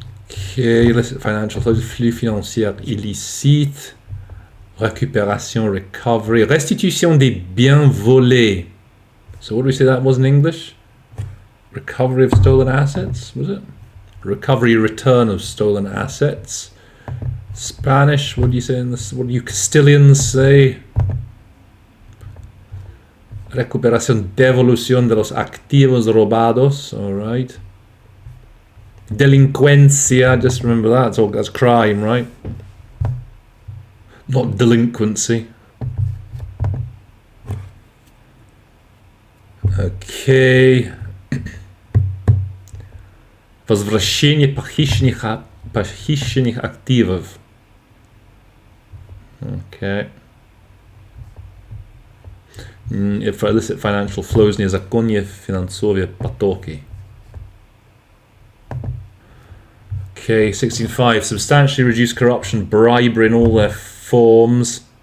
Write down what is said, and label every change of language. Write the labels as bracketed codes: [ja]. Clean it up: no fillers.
[en] Okay, illicit financial flows, [fr] flux financiers illicites, récupération, [en] recovery, [fr] restitution des biens volés. [en] So what do we say that was in English? Recovery of stolen assets, was it? Recovery, return of stolen assets. Spanish, what do you say in this? What do you Castilians say? [es] Recuperación, devolución de los activos robados, [en] all right. Delinquencia, just remember that, that's crime, right? Not delinquency. Okay. [ru] Возвращение похищенных активов. [en] Okay. For illicit financial flows, [ru] незаконные финансовые потоки. [en] Okay, 16.5. Substantially reduce corruption, bribery in all their forms.